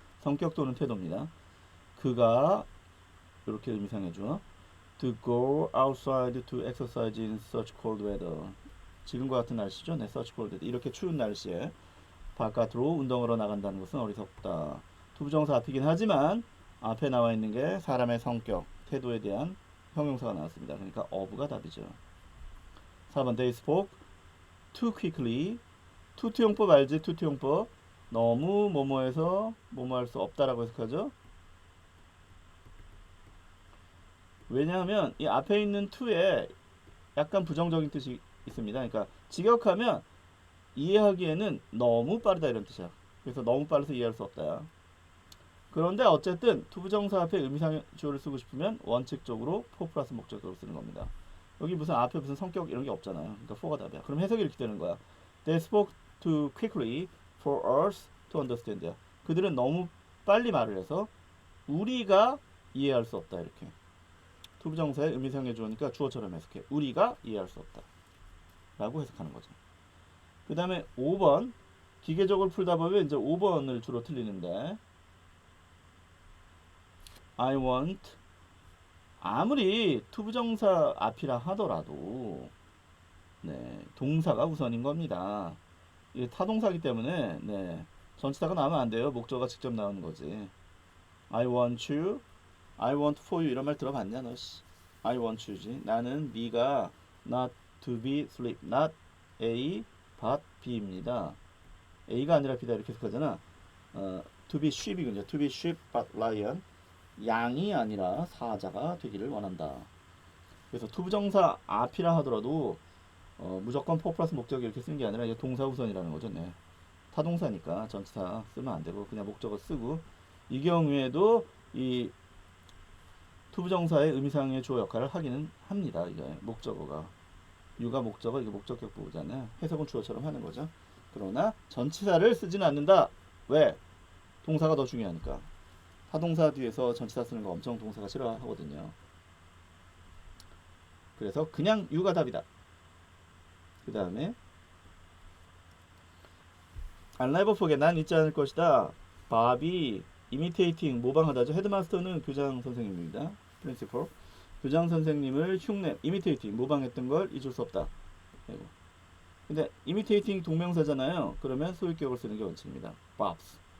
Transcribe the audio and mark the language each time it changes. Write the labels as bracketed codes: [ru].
[ko] 성격 또는 태도입니다. 그가 이렇게 의미상해줘. [en] to go outside to exercise in such cold weather. [ko] 지금과 같은 날씨죠. 네, [en] such cold weather. [ko] 이렇게 추운 날씨에 바깥으로 운동하러 나간다는 것은 어리석다. 투부정사 앞이긴 하지만 앞에 나와 있는 게 사람의 성격, 태도에 대한 형용사가 나왔습니다. 그러니까 of가 답이죠. [en] 4번 they spoke too quickly. [ko] 투투용법 알지? 투투용법. 너무 뭐뭐해서 뭐뭐 할 수 없다라고 해석하죠. 왜냐하면 이 앞에 있는 to에 약간 부정적인 뜻이 있습니다. 그러니까 직역하면 이해하기에는 너무 빠르다 이런 뜻이야. 그래서 너무 빨라서 이해할 수 없다. 그런데 어쨌든 투부정사 앞에 의미상조를 쓰고 싶으면 원칙적으로 for 플러스 목적격을 쓰는 겁니다. 여기 무슨 앞에 무슨 성격 이런 게 없잖아요. 그러니까 for가 답이야. 그럼 해석이 이렇게 되는 거야. [en] They spoke too quickly for us to understand. [ko] 그들은 너무 빨리 말을 해서 우리가 이해할 수 없다 이렇게. 투부정사의 의미상의 주어니까 주어처럼 해석해. 우리가 이해할 수 없다 라고 해석하는 거죠. 그 다음에 5번 기계적으로 풀다 보면 이제 5번을 주로 틀리는데 [en] I want [ko] 아무리 투부정사 앞이라 하더라도 네, 동사가 우선인 겁니다. 이게 타동사기 때문에 네, 전치사가 나오면 안 돼요. 목적어가 직접 나오는 거지. [en] I want you, I want for you [ko] 이런 말 들어봤냐 너? [en] I want you지. [ko] 나는 네가 [en] not to be sleep, not A but B입니다. A가 아니라 B다 이렇게 해석하잖아. To be sheep이군요. To be sheep but lion. [ko] 양이 아니라 사자가 되기를 원한다. 그래서 투부정사 앞이라 하더라도 무조건 for 플러스 목적이 이렇게 쓰는 게 아니라 이제 동사 우선이라는 거죠. 네. 타동사니까 전치사 쓰면 안 되고 그냥 목적어 쓰고 이 경우에도 이 투부정사의 의미상의 주어 역할을 하기는 합니다. 이게 목적어가 유가 목적어 이게 목적격 부호잖아요. 해석은 주어처럼 하는 거죠. 그러나 전치사를 쓰지는 않는다. 왜? 동사가 더 중요하니까. 타동사 뒤에서 전치사 쓰는 거 엄청 동사가 싫어하거든요. 그래서 그냥 유가 답이다. 그 다음에 [en] I'll never forget. [ko] 난 잊지 않을 것이다. 바비 imitating 모방하다죠. 헤드마스터는 교장 선생님입니다. [en] principal. [ko] 교장 선생님을 흉내 imitating 모방했던 걸 잊을 수 없다. 근데 imitating 동명사잖아요. 그러면 소유격을 쓰는 게 원칙입니다. [en] Bob's.